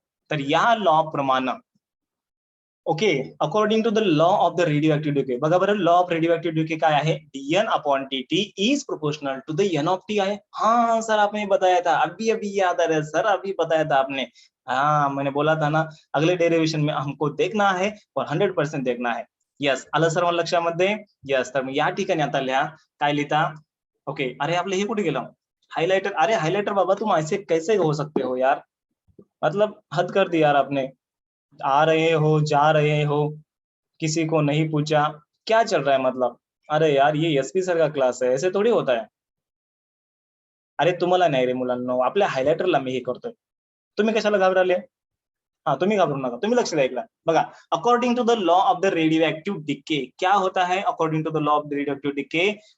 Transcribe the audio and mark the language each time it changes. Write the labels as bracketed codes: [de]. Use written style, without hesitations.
[mr] तर या लॉ प्रमाणे, okay, [en] according to the law of the radio decay, [mr] बघा बरं, लॉ ऑफ रेडिओ डिके काय आहे, DN upon TT is proportional to the N of T आहे. [hi] हाँ सर, आपने बताया था, अभी याद आ रहा है सर, अभी बताया था आपने. हाँ, मैंने बोला था ना, अगले डेरिवेशन में हमको देखना है और 100% देखना है. [mr] यस, आलं सर्व लक्षामध्ये. यस, तर या ठिकाणी आता लिहा, काय लिहिता. ओके, अरे आपलं हे कुठे गेलं, [hi] हाइलाइटर, अरे हाइलाइटर बाबा तुम ऐसे कैसे हो सकते हो यार, मतलब हद कर दी यार आपने। आ रहे हो जा रहे हो, किसी को नहीं पूछा, क्या चल रहा है मतलब? अरे यार ये एसपी सर का क्लास है, [mr] ऐसे थोडी होत आहे. अरे तुम्हाला नाही रे मुलांनो, आपल्या हायलायटरला मी हे करतोय, तुम्ही कशाला घाबराले? हाँ तुम्ही घाबरू नका, तुम्ही लक्ष द्या ऐकला बघा. [en] according to the law of the radioactive decay, [hi] क्या होता है [en] According to the law of the radioactive decay?